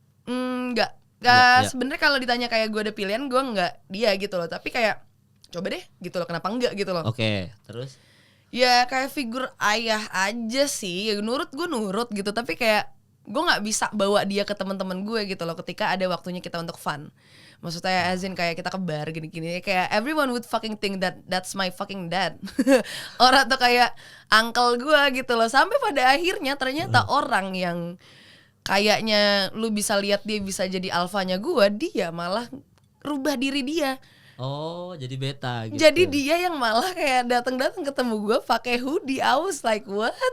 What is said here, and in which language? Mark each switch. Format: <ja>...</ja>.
<id>Enggak. Sebenarnya kalau ditanya kayak gue ada pilihan, gue enggak dia gitu loh. Tapi kayak coba deh gitu loh, kenapa enggak gitu loh. Oke, terus? Ya kayak figur ayah aja sih. Ya nurut gitu. Tapi kayak gue nggak bisa bawa dia ke teman-teman gue gitu loh ketika ada waktunya kita untuk fun. Maksudnya</id> <en>as in</en> <id>kayak kita ke bar gini-gini, kayak</id> <en>everyone would fucking think that's my fucking dad.</en> <id>Orang tuh kayak uncle gue gitu loh. Sampai pada akhirnya ternyata orang yang kayaknya lu bisa lihat dia bisa jadi alfanya gue, dia malah rubah diri dia. Oh, jadi beta gitu. Jadi dia yang malah kayak datang ketemu gue pakai hoodie.</id> <en>I was like what?</en>